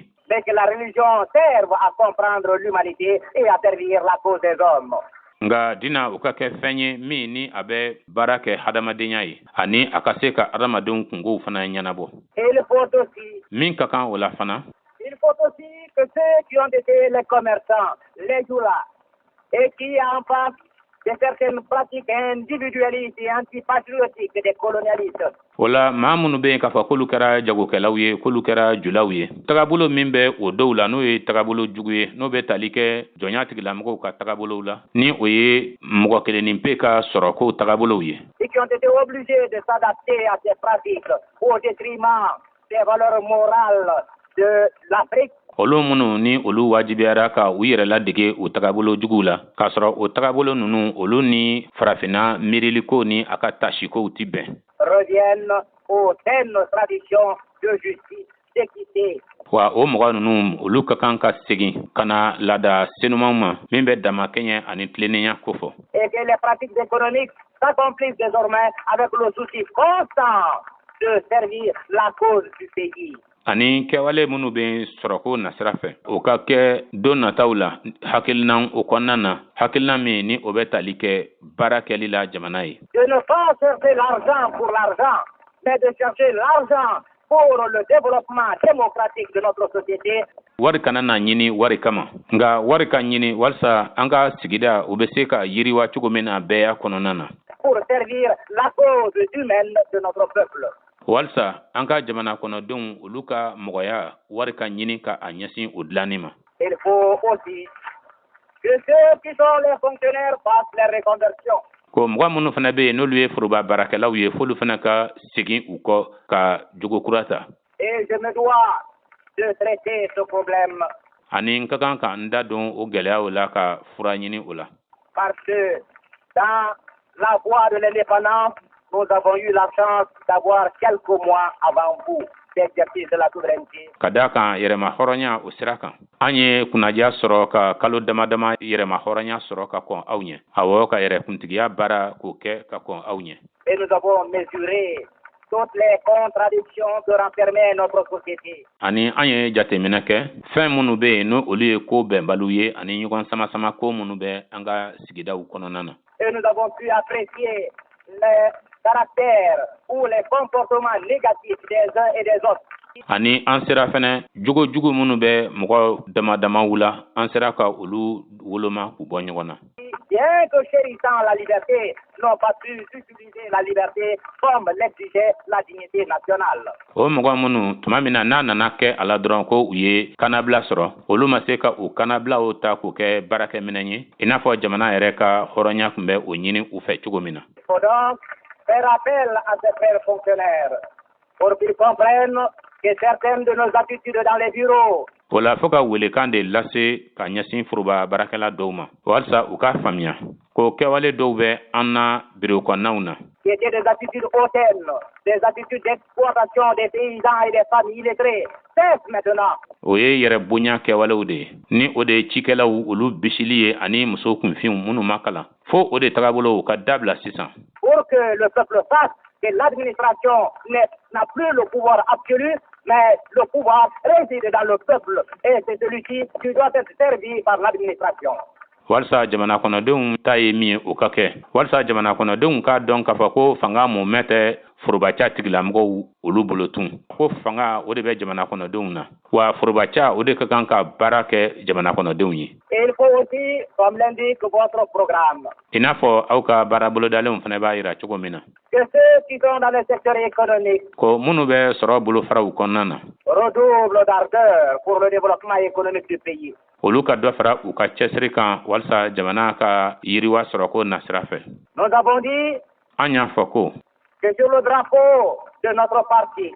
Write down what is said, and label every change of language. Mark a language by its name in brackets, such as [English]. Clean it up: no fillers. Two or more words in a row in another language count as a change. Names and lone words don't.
[French] Mais que la religion serve à comprendre l'humanité et à servir la cause des hommes. [Bambara] Nga dina o ka kɛ fɛn ye min ni a bɛ baara kɛ hadamadenya ye ani a ka se ka adamadenw kungow fana ɲɛnabɔ. [French] Il faut aussi [Bambara] min ka kan o la fana. [French] Il faut aussi que ceux qui ont été les commerçants, les joulas, et qui en face de certaines pratiques individualistes et antipatriotiques des colonialistes. [Bambara] O la maa minnu bɛ yen k'a fɔ k'olu kɛra jagokɛlaw ye k'olu kɛra julaw ye tagabolo min bɛ o dɔw la n'o ye tagabolo jugu ye n'o bɛ tali kɛ jɔnya tigilamɔgɔw ka tagabolow la ni o ye mɔgɔ kelennin pe ka sɔrɔ kow tagabolow ye. [French] Et qui ont été obligés de s'adapter à ces pratiques au détriment des valeurs morales de l'Afrique. [Bambara] Olu minnu ni olu wajibiyara ka u yɛrɛ ladege o tagabolo juguw la k'a sɔrɔ o tagabolo ninnu olu ni farafina miiriliko ni a ka tasikow ti bɛn. [French] Reviennent aux saines traditions de justice, d'équité. [Bambara] Wa o mɔgɔ ninnu olu ka kan ka segin ka na laada senumanw ma min bɛ damakɛɲɛ ani tilennenya ko fɔ. [French] Et que les pratiques économiques s'accomplissent désormais avec le souci constant de servir la cause du pays. [Bambara] Ani kɛwale minnu bɛ sɔrɔko nasira fɛ o ka kɛ don nataw la hakilina o kɔnɔna na hakilina min ni o bɛ tali kɛ baara kɛli la jamana ye. [French] De ne pas chercher l'argent pour l'argent, mais de chercher l'argent pour le développement démocratique de notre société. [Bambara] Wari kana na ɲini wari kama nka wari ka ɲini walasa an ka sigida o bɛ se ka yiriwa cogo min na bɛɛ kɔnɔna na. [French] Pour servir la cause humaine de notre peuple. [Bambara] Walsa an ka jamana kɔnɔdenw olu ka mɔgɔya wari ka ɲini ka a ɲɛsin o dilanni ma. [French] Il faut aussi que ceux qui sont les fonctionnaires fassent les reconversions. [Bambara] Ko mɔgɔ minnu fana bɛ yen n'olu ye foroba baarakɛlaw ye f'olu fana ka segin u kɔ ka jogo kura ta. [French] Et je me dois de traiter ce problème. [Bambara] Ani n ka kan ka n da don o gɛlɛyaw la ka fura ɲini o la. [French] Parce que dans la voie de l'indépendance, nous avons eu la chance d'avoir quelques mois avant vous d'exercice de la souveraineté. [Bambara] Ka da kan yɛrɛma hɔrɔnya o sira kan. An ye kunnadiya sɔrɔ ka kalo damadama yɛrɛma hɔrɔnya sɔrɔ ka kɔn aw ɲɛ. Awɔ ka yɛrɛkuntigiya baara k'o kɛ ka kɔn aw ɲɛ. [French] Et nous avons mesuré toutes les contradictions que renfermait notre société. [Bambara] Ani an ye jateminɛ kɛ fɛn minnu bɛ yen n'o olu ye ko bɛnbaliw ye ani ɲɔgɔn sama-sama ko minnu bɛ an ka sigidaw kɔnɔna na. [French] Et nous avons pu apprécier les caractères ou les comportements négatifs des uns et des autres. [Bambara] Ani an sera fɛnɛ jogo minnu bɛ mɔgɔ damadamaw la an sera ka olu woloma k'u bɔ ɲɔgɔn na. [French] Bien que chérissant la liberté, n'ont pas pu utiliser la liberté comme l'exigeait la dignité nationale. [Bambara] O mɔgɔ minnu tuma min na n'a nana kɛ a la dɔrɔn ko u ye kanabila sɔrɔ olu ma se ka o kanabilaw ta k'o kɛ baarakɛminɛn ye i n'a fɔ jamana yɛrɛ ka hɔrɔnya tun bɛ o ɲini u fɛ cogo min na. [French] Il faut donc faire appel à ces frères fonctionnaires pour qu'ils comprennent que certaines de nos attitudes dans les bureaux. [Bambara] O la fo ka welekan de lase ka ɲɛsin foroba baarakɛla dɔw ma walasa u ka faamuya ko kɛwale dɔw bɛ an na biro kɔnɔnaw na. [French] Qui étaient des attitudes hautaines, des attitudes d'exploitation des paysans et des familles illettrées, cessent maintenant. [Bambara] O ye yɛrɛ bonya kɛwalew de ye ni o de ye cikɛlaw olu bisili ye ani muso kunfinw minnu ma kalan fo o de tagabolo ka dabila sisan. [French] Pour que le peuple sache que l'administration n'a plus le pouvoir absolu, mais le pouvoir réside dans le peuple et c'est celui-ci qui doit être servi par l'administration. [Bambara] Walsa jamana kɔnɔdenw ta ye min ye o ka kɛ walasa jamana kɔnɔdenw k'a dɔn k'a fɔ ko fanga mɔmɛ tɛ forobaca tigilamɔgɔw olu bolo tun ko fanga o de bɛ jamana kɔnɔdenw na wa forobaca o de ka kan ka baara kɛ jamana kɔnɔdenw ye. [French] Et il faut aussi, comme l'indique votre programme, [Bambara] I n'a fɔ aw ka baara bolodalenw fana b'a yira cogo min na. [French] que ceux qui sont dans le secteur économique [Bambara] Ko minnu bɛ sɔrɔ bolofaraw kɔnɔna na. [French] redoublent d'ardeur pour le développement économique du pays. [Bambara] Olu ka dɔ fara u ka cɛsiri kan walasa jamana ka yiriwa sɔrɔ ko nasira fɛ. [French] Nous avons dit [Bambara] An y'a fɔ ko [French] que sur le drapeau de de notre parti,